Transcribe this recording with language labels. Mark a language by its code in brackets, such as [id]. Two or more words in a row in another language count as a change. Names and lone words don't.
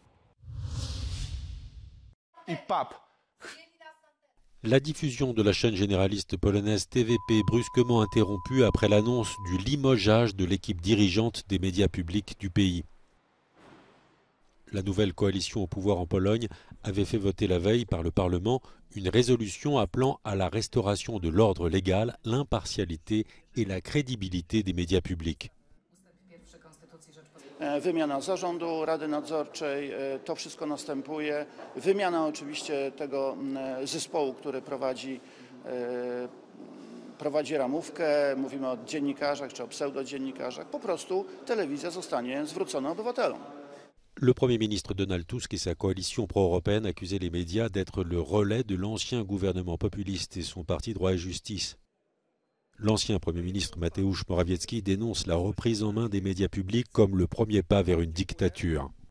[fr] La diffusion de la chaîne généraliste polonaise TVP brusquement interrompue après l'annonce du limogeage de l'équipe dirigeante des médias publics du pays. La nouvelle coalition au pouvoir en Pologne avait fait voter la veille par le Parlement une résolution appelant à la restauration de l'ordre légal, l'impartialité et la crédibilité des médias publics. [pl] Wymiana zarządu Rady Nadzorczej, to wszystko następuje. Wymiana oczywiście tego zespołu, który prowadzi ramówkę, mówimy o dziennikarzach czy o pseudodziennikarzach. Po prostu telewizja zostanie zwrócona obywatelom. [fr] Le Premier ministre Donald Tusk et sa coalition pro-européenne accusaient les médias d'être le relais de l'ancien gouvernement populiste et son parti Droit et Justice. L'ancien Premier ministre Mateusz Morawiecki dénonce la reprise en main des médias publics comme le premier pas vers une dictature.